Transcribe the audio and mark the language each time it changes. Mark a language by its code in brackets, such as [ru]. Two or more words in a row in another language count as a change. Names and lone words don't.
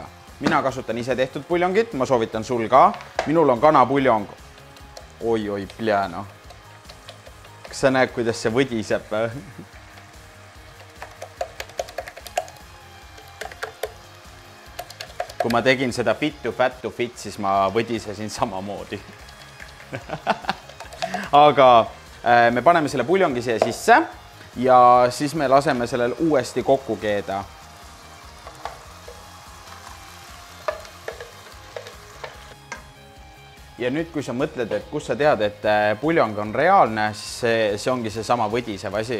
[et] Mina kasutan ise tehtud puljongit, ma soovitan sul ka. Minul on kanapuljong. Oi, pljääno. Kas sa näed, kuidas see võdiseb? Kui ma tegin seda [en] fit to fat to fit, [et] siis ma võdisesin samamoodi. Aga me paneme selle puljongi siia sisse ja siis me laseme sellel uuesti kokku keeda. Ja nüüd, kui sa mõtled, et kus sa tead, et puljong on reaalne, siis see ongi see sama võdisev asi.